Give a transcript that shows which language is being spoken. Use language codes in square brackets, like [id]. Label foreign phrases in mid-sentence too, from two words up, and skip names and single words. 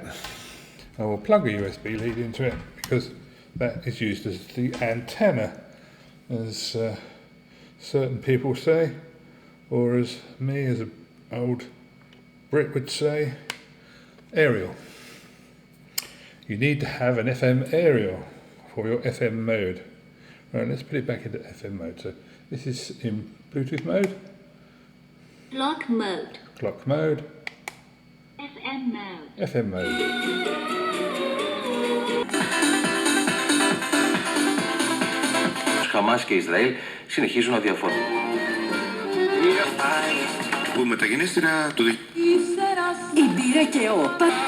[en] I will plug a USB lead into it because that is used as the antenna, as certain people say, or as me as an old Brit would say, aerial. You need to have an FM aerial for your FM mode. Right, let's put it back into FM mode. So this is in Bluetooth mode, Clock mode. clock mode, FM mode. FM mode. [el] Χαμάς και Ισραήλ συνεχίζουν να διαφωνούν. Που μεταγενέστερα το Η μπύρα και όπα.